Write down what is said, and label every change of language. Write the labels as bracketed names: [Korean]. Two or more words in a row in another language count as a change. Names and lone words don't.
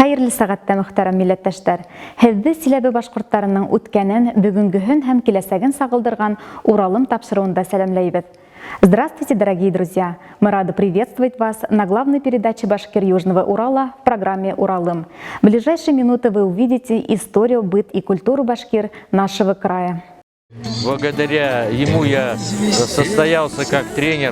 [Bashkir] сәгатьтә мөхтәрәм милләттәшләр. Һезне Силәбе башкортларының үткәнен, бүгенгеһен һәм киләсәген сагылдырган Уралым тапшыруында сәламләйбез. [Russian] Здравствуйте, дорогие друзья! Мы рады приветствовать вас на главной передаче «Башкир Южного Урала» в программе «Уралым». В ближайшие минуты вы увидите историю, быт и культуру башкир нашего края. Благодаря ему я состоялся как тренер.